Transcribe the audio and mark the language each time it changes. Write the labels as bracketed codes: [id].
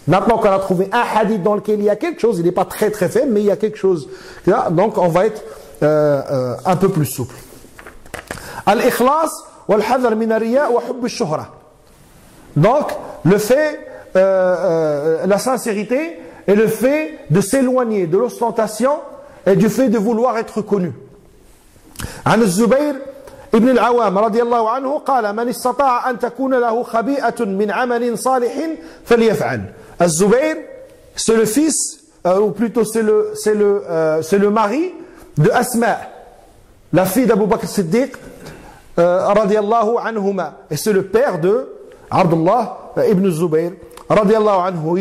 [fr] Maintenant qu'on a trouvé un hadith dans lequel il y a quelque chose, il n'est pas très très faible, mais il y a quelque chose là, donc on va être un peu plus souple. [ar] Al-ikhlas wal-hadar min ar-riya wa hubb ash-shuhra. [fr] Donc le fait, la sincérité et le fait de s'éloigner de l'ostentation et du fait de vouloir être connu. [ar] عن الزبير ابن العوام رضي الله عنه قال من استطاع أن تكون له خبيئة من عمل صالح فليفعل. [fr] الزبير c'est le fils ou plutôt c'est le mari de Asma, la fille d'Abu Bakr Siddiq radiallahu anhuma. Et c'est le père de Abdullah ibn Zubayr, radiallahu anhu.